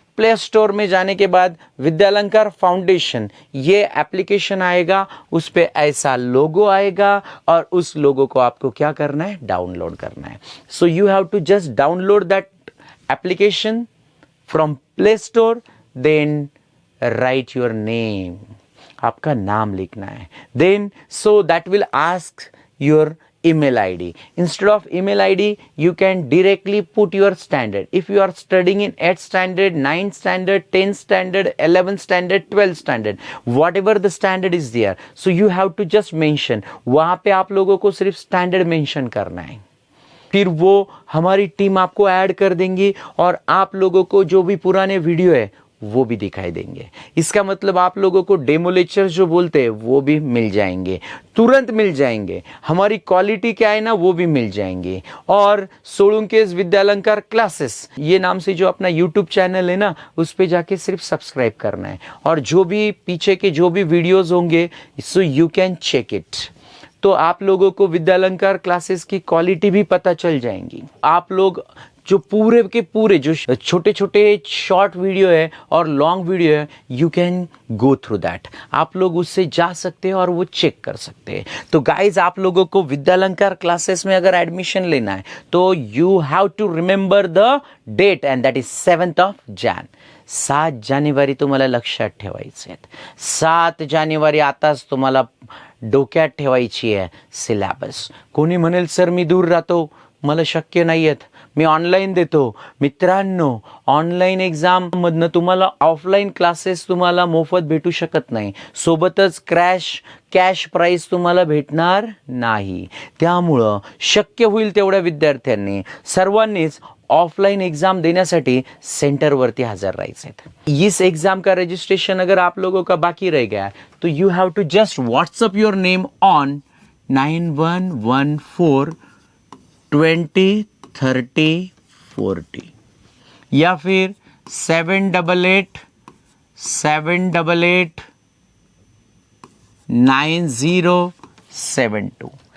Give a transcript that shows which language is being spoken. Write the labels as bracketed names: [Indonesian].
[Hindi] Play store में जाने के बाद विद्यालंकार फाउंडेशन ये एप्लीकेशन आएगा, उस पे ऐसा लोगो आएगा और उस लोगो को आपको क्या करना है, डाउनलोड करना है. [English] So you have to just download that application from play store, then write your name, आपका नाम लिखना है. Then so that will ask your email ID. Instead of email ID, you can directly put your standard. If you are studying in 8th standard, 9th standard, 10th standard, 11th standard, 12th standard, whatever the standard is there, so you have to just mention. [Hindi] वहां पे आप लोगों को सिर्फ standard mention करना है, फिर वो हमारी टीम आपको ऐड कर देंगी और आप लोगों को जो भी पुराने वीडियो है वो भी दिखाई देंगे. इसका मतलब आप लोगों को डेमो लेक्चर जो बोलते हैं वो भी मिल जाएंगे, तुरंत मिल जाएंगे. हमारी क्वालिटी क्या है ना वो भी मिल जाएंगे. और सोलुंकेस विद्यालंकार क्लासेस ये नाम से जो अपना यूट्यूब चैनल है ना, उस पे जाके सिर्फ सब्सक्राइब करना है और जो भी पीछे के जो भी वीडियोस होंगे so you can check it. तो आप लोगों को विद्यालंकार क्लासेस की क्वालिटी भी पता चल जाएंगी. आप लोग जो पूरे के पूरे जो छोटे छोटे शॉर्ट वीडियो है और लॉन्ग वीडियो है, you can go through that. आप लोग उससे जा सकते हैं और वो चेक कर सकते हैं. तो गाइज आप लोगों को विद्यालंकार क्लासेस में अगर एडमिशन लेना है तो you have to remember the date and that is 7th of Jan. [Marathi] 7 जानेवारी तुम्हाला लक्षात ठेवायचे आहेत. 7 जानेवारी आताच तुम्हाला डोक्यात ठेवायची आहे सिलेबस. कोणी म्हणेल सर मी दूर राहतो, मला शक्य नाही आहेत, मी ऑनलाईन देतो. मित्रांनो, ऑनलाईन एक्झाम मधनं तुम्हाला ऑफलाईन क्लासेस तुम्हाला मोफत भेटू शकत नाही, सोबतच कॅश प्राइस तुम्हाला भेटणार नाही. त्यामुळं शक्य होईल तेवढ्या विद्यार्थ्यांनी सर्वांनीच ऑफलाइन एग्जाम देण्यासाठी सेंटर वरती हजर रहायचे हैं. [Hindi] इस एग्जाम का रजिस्ट्रेशन अगर आप लोगों का बाकी रह गया तो you have to just WhatsApp your name on 9114 20 30 40 या फिर 788 788 9072.